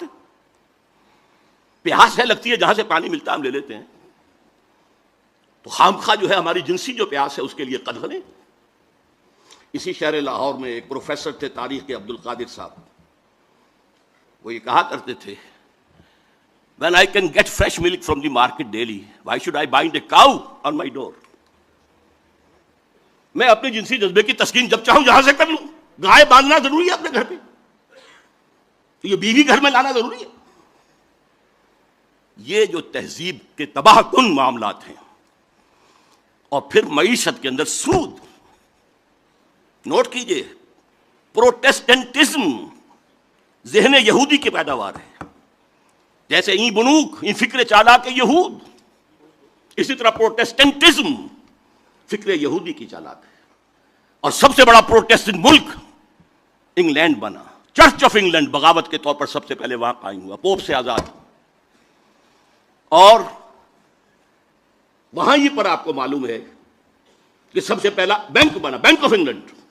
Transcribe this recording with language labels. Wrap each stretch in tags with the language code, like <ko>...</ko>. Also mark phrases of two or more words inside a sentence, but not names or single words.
<ur>پیاس ہے لگتی ہے، جہاں سے پانی ملتا ہے ہم لے لیتے ہیں. تو خامخواہ جو ہے ہماری جنسی جو پیاس ہے اس کے لیے قدغن نہیں. اسی شہر لاہور میں ایک پروفیسر تھے تاریخ کے، عبد القادر صاحب، وہ یہ کہا کرتے تھے</ur> <en>when I can get fresh milk from the market daily, why should I bind a cow on my door?</en> <ur>میں اپنے جنسی جذبے کی تسکین جب چاہوں جہاں سے کر لوں. گائے باندھنا ضروری ہے اپنے گھر پہ، تو یہ بیوی گھر میں لانا ضروری ہے. یہ جو تہذیب کے تباہ کن معاملات ہیں. اور پھر معیشت کے اندر سود. نوٹ کیجئے، پروٹیسٹنٹزم ذہن یہودی کی پیداوار ہے. جیسے این بنوک، این فکر چالاک یہود، اسی طرح پروٹیسٹنٹزم فکر یہودی کی چالاک ہے. اور سب سے بڑا پروٹیسٹنٹ ملک انگلینڈ بنا. چرچ آف انگلینڈ بغاوت کے طور پر سب سے پہلے وہاں قائم ہوا، پوپ سے آزاد. اور وہاں ہی پر آپ کو معلوم ہے کہ سب سے پہلا بینک بنا، بینک آف انگلینڈ.</ur>